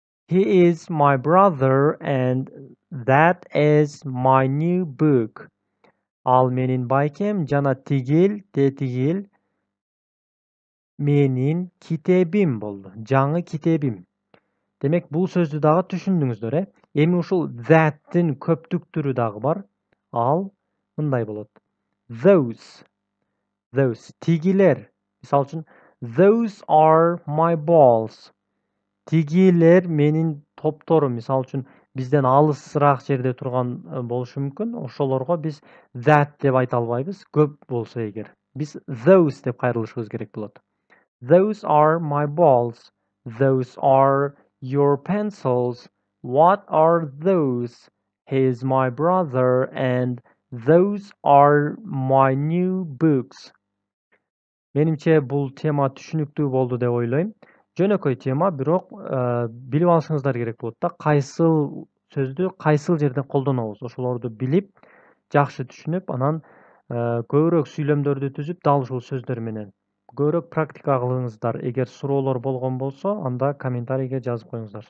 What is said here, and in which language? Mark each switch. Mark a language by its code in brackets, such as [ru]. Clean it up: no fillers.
[en] He is my brother and that is my new book. [ky] Ал менин байкем жана тигил менин китебим болду. Жаңы китебим. Демек, бул сөздү дагы түшүндүңүздөр, Эми ушул that'тин көптүк түрү дагы бар. Ал мындай болот. Those, тигилер. Мисалы үчүн, [en] those are my balls. [ky] Тигилер менин топторум. Мисалы үчүн, бизден алысыраак жерде турган болушу мүмкүн. Ошолорго биз that деп айта албайбыз, көп болсо эгер. Биз those деп кайрылышыбыз керек болот. [en] Those are my balls. Those are your pencils. What are those? He is my brother and those are my new books. [ky] Менимче бул тема түшүнүктүү болду деп ойлойм. Жөнөкөй тема, бирок билип алышыңыздар керек болот да. Кайсыл сөздү кайсыл жерде колдонобуз, ошолорду билип, жакшы түшүнүп, анан көбүрөөк сүйлөмдөрдү түзүп, дал ушул сөздөр менен көбүрөөк практика кылыңыздар. Эгер суроолор болгон болсо, анда комментарийге жазып коюңуздар.